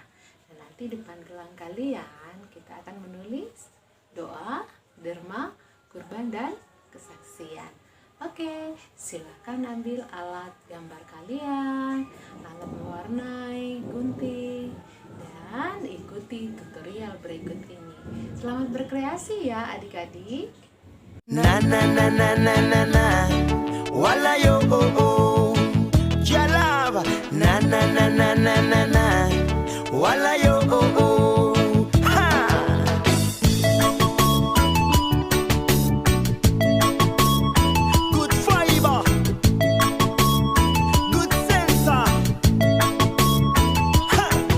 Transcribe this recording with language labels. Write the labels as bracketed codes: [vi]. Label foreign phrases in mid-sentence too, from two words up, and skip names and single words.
[id] Dan nanti depan gelang kalian kita akan menulis doa, derma, kurban, dan kesaksian. Oke, silakan ambil alat gambar kalian, alat mewarnai, gunting, dan ikuti tutorial berikut ini. Selamat berkreasi ya adik-adik. Na na na na na na na, wala yo oh oh, jalava. Na na na na na na na, wala yo oh oh, ha. [en] Good fiber, good sensor, ha.